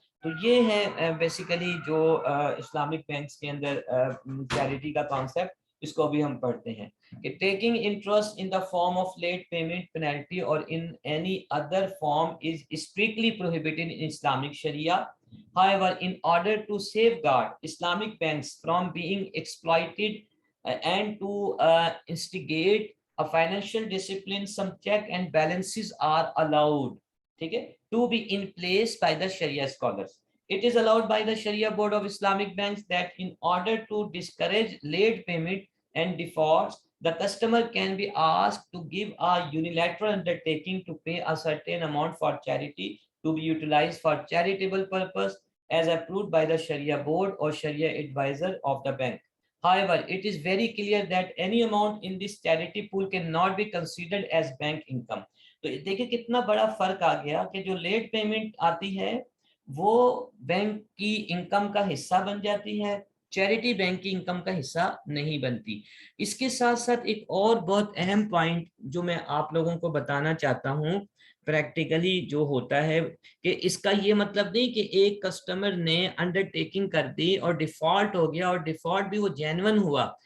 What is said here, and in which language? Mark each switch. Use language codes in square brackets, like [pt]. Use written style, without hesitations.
[ur] تو یہ ہے بیسیکلی جو اسلامک بینکس کے اندر چیریٹی کا کانسیپٹ، اس کو بھی ہم پڑھتے ہیں کہ [en] Taking interest in the form of late payment penalty اور in any other form is strictly prohibited in Islamic Sharia. However, in order to safeguard Islamic banks from being exploited and to instigate a financial discipline, some check and balances are allowed. To be in place by the Sharia scholars. It is allowed by the Sharia Board of Islamic Banks that in order to discourage late payment and defaults, the customer can be asked to give a unilateral undertaking to pay a certain amount for charity to be utilized for charitable purpose as approved by the Sharia Board or Sharia advisor of the bank. However, it is very clear that any amount in this charity pool cannot be considered as bank income. [ur] تو دیکھیں کتنا بڑا فرق آ گیا کہ جو late payment آتی ہے وہ بینک کی انکم کا حصہ بن جاتی ہے، چیریٹی بینک کی انکم کا حصہ نہیں بنتی. اس کے ساتھ ساتھ ایک اور بہت اہم پوائنٹ جو میں آپ لوگوں کو بتانا چاہتا ہوں پریکٹیکلی جو ہوتا ہے کہ اس کا یہ مطلب نہیں کہ ایک کسٹمر نے انڈر ٹیکنگ کر دی اور ڈیفالٹ ہو گیا، اور ڈیفالٹ بھی وہ جینون ہوا.